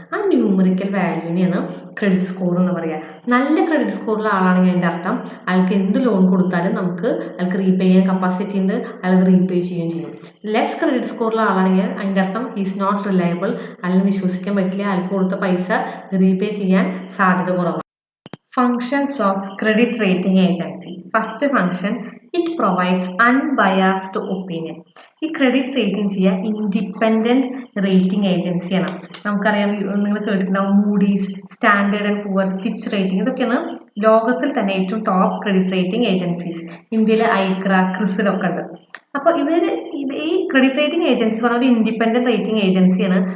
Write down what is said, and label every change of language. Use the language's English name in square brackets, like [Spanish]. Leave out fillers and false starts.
[Malayalam] ആ numerical വാല്യൂവിനെയാണ് credit score എന്ന് പറയുക. നല്ല ക്രെഡിറ്റ് സ്കോറുള്ള ആളാണെങ്കിൽ അതിൻ്റെ അർത്ഥം അയാൾക്ക് എന്ത് ലോൺ കൊടുത്താലും അയാൾക്ക് റീപേ ചെയ്യാൻ കപ്പാസിറ്റി ഉണ്ട്, അയാൾക്ക് റീപേ ചെയ്യുകയും ചെയ്യും. ലെസ് ക്രെഡിറ്റ് സ്കോറുള്ള ആളാണെങ്കിൽ അതിൻ്റെ അർത്ഥം [English] is not reliable, [Malayalam] അയാൾക്ക് വിശ്വസിക്കാൻ പറ്റില്ല, അയാൾക്ക് കൊടുത്ത പൈസ റീപേ ചെയ്യാൻ സാധ്യത കുറവാണ്. [English] Functions of credit rating agency. First function, it provides unbiased opinion. [Malayalam] ഈ ക്രെഡിറ്റ് റേറ്റിംഗ് ചെയ്യുക ഇൻഡിപെൻഡന്റ് റേറ്റിംഗ് ഏജൻസിയാണ്. നമുക്കറിയാം, നിങ്ങൾ കേട്ടിട്ടുണ്ടാവും Moody's, standard and poor, Fitch rating, ഇതൊക്കെയാണ് ലോകത്തിൽ തന്നെ ഏറ്റവും ടോപ്പ് ക്രെഡിറ്റ് റേറ്റിംഗ് ഏജൻസീസ്. ഇന്ത്യയിലെ ഐക്ര, ക്രിസിലൊക്കെ ഉണ്ട്. അപ്പോൾ ഈ ക്രെഡിറ്റ് റേറ്റിംഗ് ഏജൻസി പറഞ്ഞ ഒരു ഇൻഡിപെൻഡന്റ് റേറ്റിംഗ് ഏജൻസിയാണ്.